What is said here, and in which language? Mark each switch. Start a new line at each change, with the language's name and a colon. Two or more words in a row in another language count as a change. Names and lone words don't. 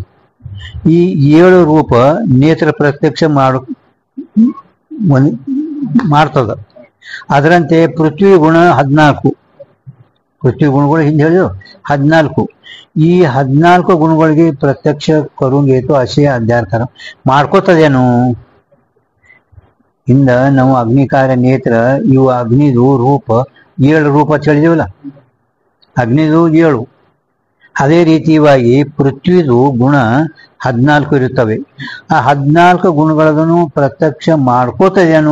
Kannada: ಈ 7 ರೂಪ ನೇತ್ರ ಪ್ರತ್ಯಕ್ಷ ಮಾಡ್ತದ. ಅದರಂತೆ ಪೃಥ್ವಿ ಗುಣ 14, ಪೃಥ್ವಿ ಗುಣಗಳು ಹಿಂದೆ ಹೇಳಿದ್ರು 14. ಈ 14 ಗುಣಗಳಿಗೆ ಪ್ರತ್ಯಕ್ಷ
Marathi: करून घेतो असे
Kannada: अध्यार ಮಾಡ್ಕೋತದೇನು? ಇಂದ ನಾವು ಅಗ್ನಿ ಕಾರ್ಯ ನೇತ್ರ ಇವು ಅಗ್ನಿದು ರೂಪ 7 ರೂಪ ಹೇಳಿದೇವಲ್ಲ, ಅಗ್ನಿದು 7. ಅದೇ ರೀತಿಯಾಗಿ ಪೃಥ್ವಿದು ಗುಣ 14 ಇರುತ್ತವೆ. ಆ 14 ಗುಣಗಳನ್ನು ಪ್ರತ್ಯಕ್ಷ ಮಾಡ್ಕೋತದೇನು?